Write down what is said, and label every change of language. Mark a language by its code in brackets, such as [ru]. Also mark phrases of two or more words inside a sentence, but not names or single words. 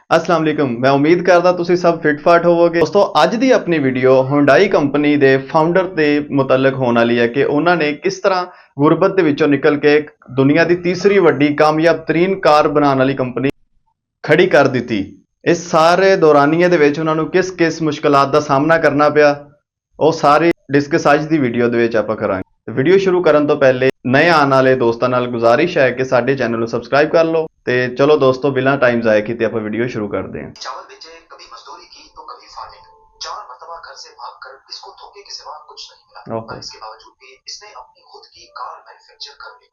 [ar] السلام عليكم. [pa] ਮੈਂ ਉਮੀਦ ਕਰਦਾ ਤੁਸੀਂ ਸਭ ਫਿੱਟ ਫਾਟ ਹੋਵੋਗੇ। दोस्तों ਅੱਜ ਦੀ ਆਪਣੀ ਵੀਡੀਓ ਹੁੰਡਾਈ ਕੰਪਨੀ ਦੇ ਫਾਊਂਡਰ ਦੇ ਮੁਤਲਕ ਹੋਣ ਵਾਲੀ ਹੈ ਕਿ ਉਹਨਾਂ ਨੇ ਕਿਸ ਤਰ੍ਹਾਂ ਗੁਰਬਤ ਦੇ ਵਿੱਚੋਂ ਨਿਕਲ ਕੇ ਦੁਨੀਆ ਦੀ ਤੀਸਰੀ ਵੱਡੀ ਕਾਮਯਾਬ ਤਰੀਨ ਕਾਰ ਬਣਾਉਣ ਵਾਲੀ ਕੰਪਨੀ ਖੜੀ ਕਰ ਦਿੱਤੀ। ਇਸ ਸਾਰੇ ਦੌਰਾਨੀਏ ਦੇ ਵਿੱਚ ਉਹਨਾਂ ਨੂੰ ਕਿਸ ਮੁਸ਼ਕਲਾਂ ਦਾ ਸਾਹਮਣਾ ਕਰਨਾ ਪਿਆ, ਉਹ ਸਾਰੀ ਡਿਸਕਸ ਅੱਜ ਦੀ ਵੀਡੀਓ ਦੇ ਵਿੱਚ ਆਪਾਂ ਕਰਾਂਗੇ। ਵੀਡੀਓ ਸ਼ੁਰੂ ਕਰਨ ਤੋਂ ਪਹਿਲੇ ਨਏ ਆਣੇ ਵਾਲੇ ਦੋਸਤੋਂ ਨਾਲ ਗੁਜ਼ਾਰਿਸ਼ ਹੈ ਕਿ ਸਾਡੇ ਚੈਨਲ ਕੋ ਸਬਸਕ੍ਰਾਈਬ ਕਰ ਲੋ। [ur] تو چلو دوستوں بغیر ٹائم ضائع کیے آپ ویڈیو شروع کرتے ہیں. چاول بیچے، کبھی مزدوری کی تو کبھی فارمنگ۔ 4 مرتبہ گھر سے بھاگ کر اس کو دھوکے کے سوا کچھ نہیں ملا، پر اس کے باوجود بھی اس نے اپنی خود کی کار مینوفیکچر کر لی.